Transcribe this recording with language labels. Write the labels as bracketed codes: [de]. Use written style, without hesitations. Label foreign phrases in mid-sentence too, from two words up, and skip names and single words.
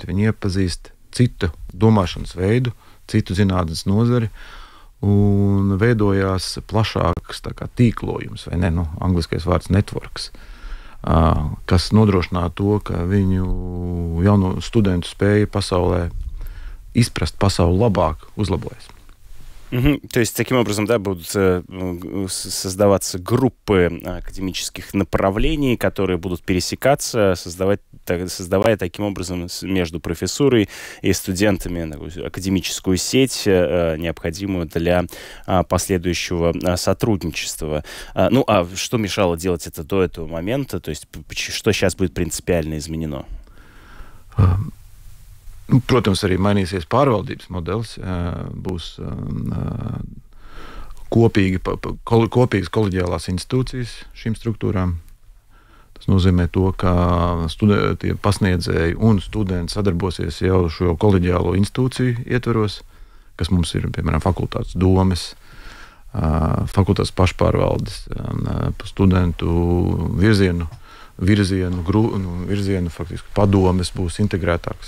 [lv] Viņi iepazīst citu domāšanas veidu, citu zinātnes nozari, un veidojās plašāks tīklojums, vai ne, angliskais vārds networks, kas nodrošinātu to, ka viņu jauno studentu spēja pasaulē izprast pasauli labāk uzlabojas. [ru] То есть, таким образом, да, будут создаваться группы академических направлений, которые будут пересекаться, создавая таким образом между профессурой и студентами академическую сеть, необходимую для последующего сотрудничества. Ну, а что мешало делать это до этого момента? То есть, что сейчас будет принципиально изменено? [lv] Protams, arī mainīsies pārvaldības modelis, būs kopīgas koleģiālās institūcijas šīm struktūrām. Tas nozīmē to, ka pasniedzēji un studenti sadarbosies jau šo koleģiālo institūciju ietvaros, kas mums ir, piemēram, fakultātes domes, fakultātes pašpārvaldes, studentu virzienu faktiski padomes būs integrētāks.